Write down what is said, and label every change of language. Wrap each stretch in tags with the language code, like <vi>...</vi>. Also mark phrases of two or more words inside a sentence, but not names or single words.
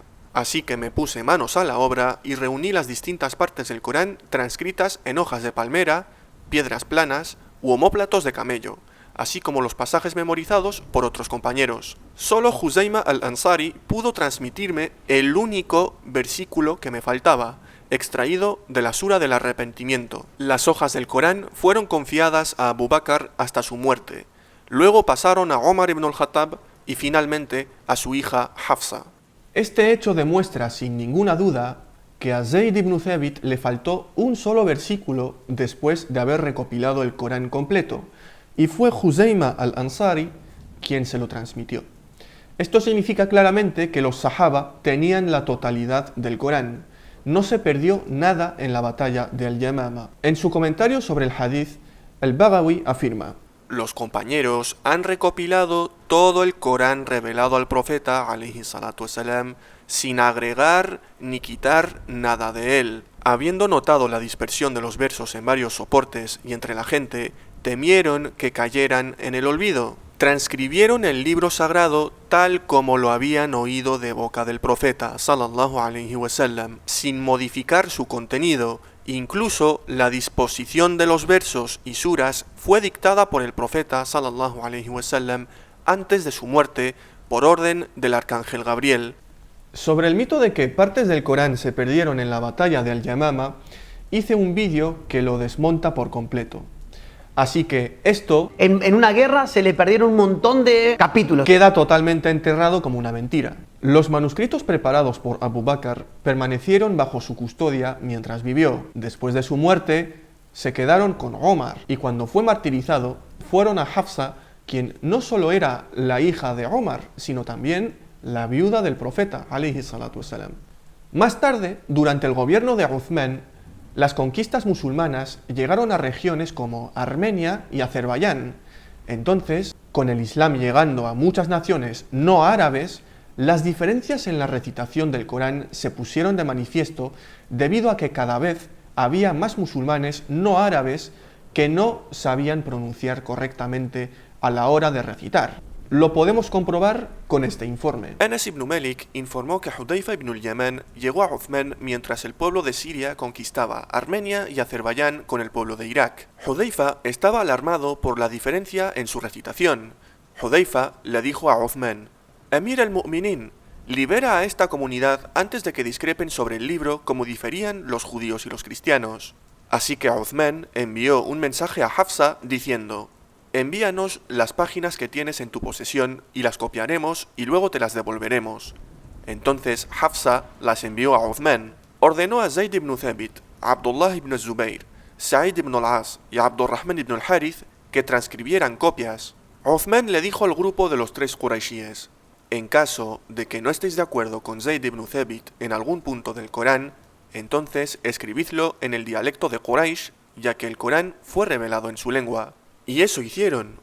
<es>Así que me puse manos a la obra y reuní las distintas partes del Corán transcritas en hojas de palmera, piedras planas u omóplatos de camello, así como los pasajes memorizados por otros compañeros. Solo Huzayma al-Ansari pudo transmitirme el único versículo que me faltaba, extraído de la sura del arrepentimiento. Las hojas del Corán fueron confiadas a Abu Bakr hasta su muerte. Luego pasaron a Omar ibn al-Khattab y finalmente a su hija Hafsa. Este hecho demuestra sin ninguna duda que a Zayd ibn Thabit le faltó un solo versículo después de haber recopilado el Corán completo, y fue Huzayma al-Ansari quien se lo transmitió. Esto significa claramente que los Sahaba tenían la totalidad del Corán. No se perdió nada en la batalla de Al-Yamama. En su comentario sobre el hadith, al-Baghawi afirma: los compañeros han recopilado todo el Corán revelado al profeta,</es> <ar>عليه الصلاة والسلام,</ar> <es>sin agregar ni quitar nada de él. Habiendo notado la dispersión de los versos en varios soportes y entre la gente, temieron que cayeran en el olvido. Transcribieron el libro sagrado tal como lo habían oído de boca del profeta,</es> <ar>صلى الله عليه وسلم,</ar> <es>sin modificar su contenido, Incluso la disposición de los versos y suras fue dictada por el profeta</es> <ar>صلى الله عليه وسلم</ar> <es>antes de su muerte por orden del arcángel Gabriel. Sobre el mito de que partes del Corán se perdieron en la batalla de Al-Yamama, hice un vídeo que lo desmonta por completo. Así que esto En una guerra se le perdieron un montón de capítulos. queda totalmente enterrado como una mentira. Los manuscritos preparados por Abu Bakr permanecieron bajo su custodia mientras vivió. Después de su muerte, se quedaron con Omar y cuando fue martirizado, fueron a Hafsa, quien no solo era la hija de Omar, sino también la viuda del profeta,</es> <ar>عليه الصلاة والسلام.</ar> <es>Más tarde, durante el gobierno de Uthman, las conquistas musulmanas llegaron a regiones como Armenia y Azerbaiyán. Entonces, con el Islam llegando a muchas naciones no árabes, las diferencias en la recitación del Corán se pusieron de manifiesto debido a que cada vez había más musulmanes no árabes que no sabían pronunciar correctamente a la hora de recitar. Lo podemos comprobar con este informe. Anas ibn Malik informó que Hudayfa ibn al-Yaman llegó a Uthman mientras el pueblo de Siria conquistaba Armenia y Azerbaiyán con el pueblo de Irak. Hudayfa estaba alarmado por la diferencia en su recitación. Hudayfa le dijo a Uthman:</es> <ar>أمير المؤمنين,</ar> <es>libera a esta comunidad antes de que discrepen sobre el libro como diferían los judíos y los cristianos. Así que Uthman envió un mensaje a Hafsa diciendo: envíanos las páginas que tienes en tu posesión y las copiaremos y luego te las devolveremos. Entonces Hafsa las envió a Uthman. Ordenó a Zayd ibn Thabit, Abdullah ibn Zubayr, Sa'id ibn al-As y Abdurrahman ibn al-Harith que transcribieran copias. Uthman le dijo al grupo de los 3 Quraishíes: en caso de que no estéis de acuerdo con Zayd ibn Thabit en algún punto del Corán, entonces escribidlo en el dialecto de Quraysh, ya que el Corán fue revelado en su lengua. Y eso hicieron.</es>